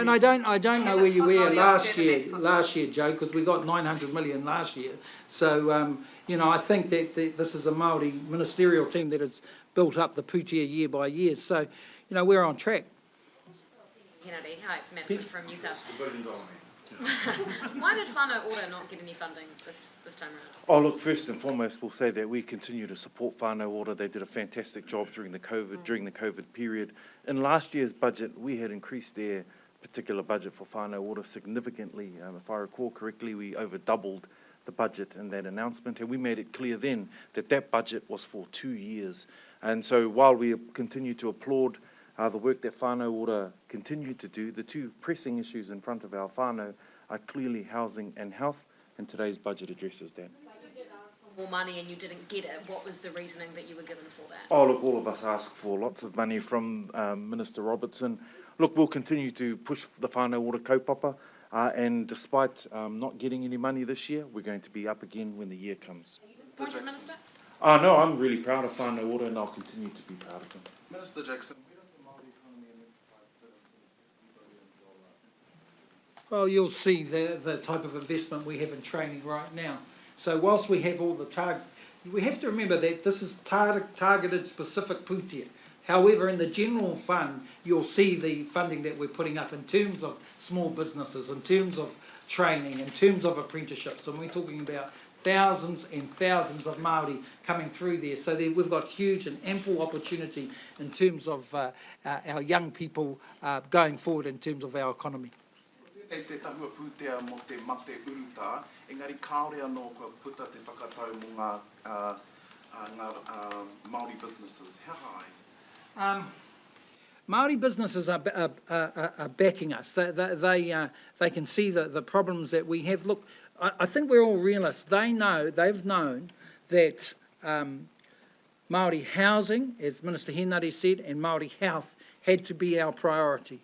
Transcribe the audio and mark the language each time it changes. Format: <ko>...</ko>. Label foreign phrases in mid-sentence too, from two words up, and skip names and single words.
<en>And I don't know where you were last year, Joe, because we got 900 million last year. So, I think that this is a Māori ministerial team that has built up the pūtea year by year. So, we're on track. Hi, it's Madison from New South. Why did whānau ora not get any funding this time around? Oh, look, first and foremost, we'll say that we continue to support whānau ora. They did a fantastic job during the COVID period. In last year's budget, we had increased their particular budget for whānau ora significantly. If I recall correctly, we over doubled the budget in that announcement, and we made it clear then that that budget was for 2 years. And so while we continue to applaud the work that whānau ora continue to do, the two pressing issues in front of our whānau are clearly housing and health, and today's budget addresses that. You did ask for more money and you didn't get it. What was the reasoning that you were given for that? Oh, look, all of us asked for lots of money from Minister Robertson. Look, we'll continue to push the whānau ora kaupapa, and despite not getting any money this year, we're going to be up again when the year comes. Appointed Minister? No, I'm really proud of whānau ora, and I'll continue to be proud of them. Minister Jackson. Well, you'll see the type of investment we have in training right now. So whilst we have all the we have to remember that this is targeted specific pūtea. However, in the general fund, you'll see the funding that we're putting up in terms of small businesses, in terms of training, in terms of apprenticeships, and we're talking about thousands and thousands of Māori coming through there. So we've got huge and ample opportunity in terms of our young people going forward in terms of our economy.</en> <mi>E te tahua pūtea mo te mate uruta, engari kāore anō kua puta te whakatau mo ngā</mi> <en>Māori businesses. How high? Māori businesses are backing us. They can see the problems that we have. Look, I think we're all realists. They've known that Māori housing, as Minister Henare said, and Māori health had to be our priority.</en>